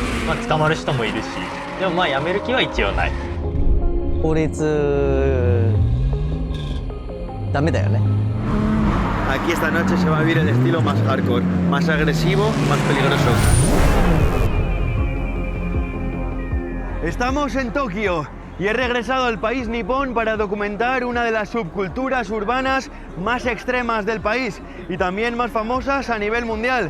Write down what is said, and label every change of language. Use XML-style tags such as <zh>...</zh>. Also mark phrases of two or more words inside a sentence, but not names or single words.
<ja>まあ、捕まる人もいるし、でもまあやめる気は一応ない。法律ダメだよね。</ja> <es>Aquí esta noche se va a vivir el estilo más hardcore, más agresivo, más peligroso. Estamos en Tokio y he regresado al país nipón para documentar una de las subculturas urbanas más extremas del país y también más famosas a nivel mundial.</es>